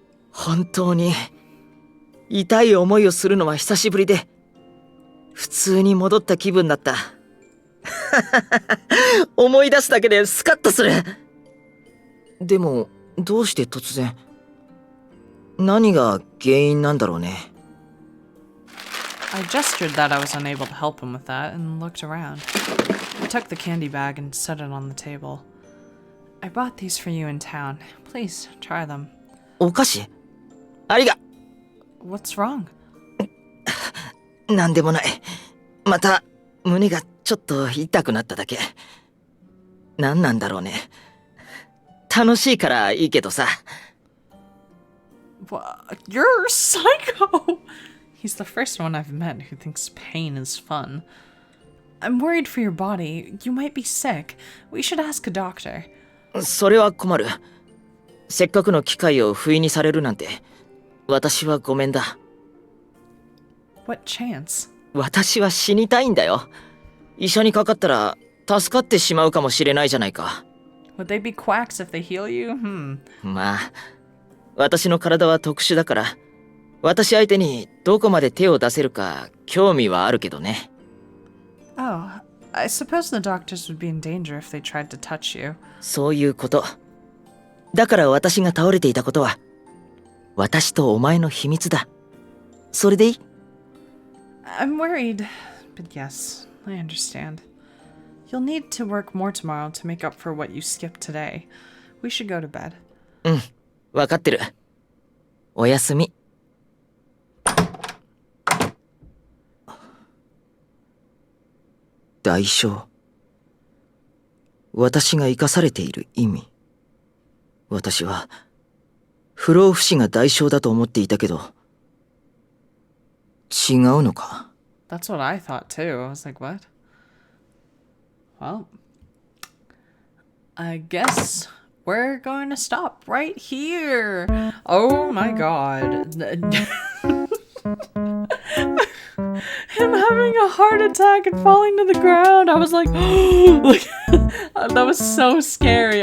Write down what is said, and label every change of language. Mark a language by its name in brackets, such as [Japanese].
[Japanese] 本当に痛い思いをするのは久しぶりで普通に戻った気分だった。思い出すだけでスカッとする。でもどうして突然？何が原因なんだろうね。 [English] I gestured that I was unable to help him with that and looked around. I took the candy bag and set it on the table. I bought these for you in town. Please try them. [Japanese] お菓子？ありが。 [English] What's wrong? [Japanese] なんでもない。また胸がちょっと痛くなっただけ。何なんだろうね。楽しいからいいけどさ。 [English] You're a psycho! He's the first one I've met who thinks pain is fun. I'm worried for your body. You might be sick. We should ask a doctor. [Japanese] それは困る。せっかくの機会を不意にされるなんて、私はごめんだ。 [English] What chance? [Japanese] 私は死にたいんだよ。医者にかかったら助かってしまうかもしれないじゃないか。 [English] Would they be quacks if they heal you? [Japanese] まあ、私の体は特殊だから、私相手にどこまで手を出せるか興味はあるけどね。 [English] Oh, I suppose the doctors would be in danger if they tried to touch you. [Japanese] そういうこと。だから私が倒れていたことは、私とお前の秘密だ。それでいい？ [English] I'm worried, but yes, I understand. You'll need to work more tomorrow to make up for what you skipped today. We should go to bed. [Japanese] うん、わかってる。おやすみ。代償。私が生かされている意味。私は不老不死が代償だと思っていたけど、違うのか。 [English] That's what I thought too. I was like, what? Well, I guess we're going to stop right here. Oh my god. Him having a heart attack and falling to the ground. I was like, like that was so scary.